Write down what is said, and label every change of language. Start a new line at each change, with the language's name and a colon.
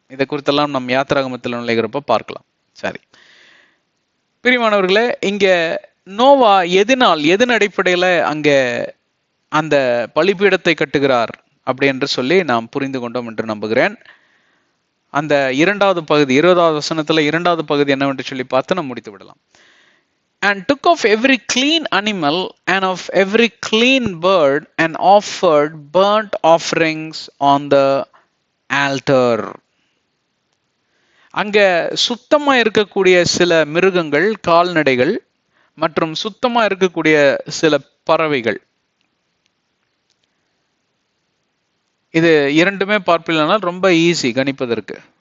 Tamil: இதை குறித்தெல்லாம் நம் யாத்திராகமத்தில் நுழைகிறப்ப பார்க்கலாம். சரி பிரியமானவர்களே, இங்க நோவா எதன் அடிப்படையில அங்க அந்த பலிபீடத்தை கட்டுகிறார் அப்படி என்று சொல்லி நாம் புரிந்து கொண்டோம் என்று நம்புகிறேன். அந்த 2வது பகுதி, 20வது வசனத்துல 2வது பகுதி என்னவென்று சொல்லி பார்த்து நம்ம முடித்து விடலாம்.
English: And took of every clean animal and of every clean bird and offered burnt offerings on the altar.
Tamil: அங்க சுத்தமா இருக்கக்கூடிய சில மிருகங்கள், கால்நடைகள் மற்றும் சுத்தமா இருக்கக்கூடிய சில பறவைகள், இது இரண்டுமே பார்ப்பீங்கன்னா ரொம்ப ஈஸி கணிப்பதற்கு.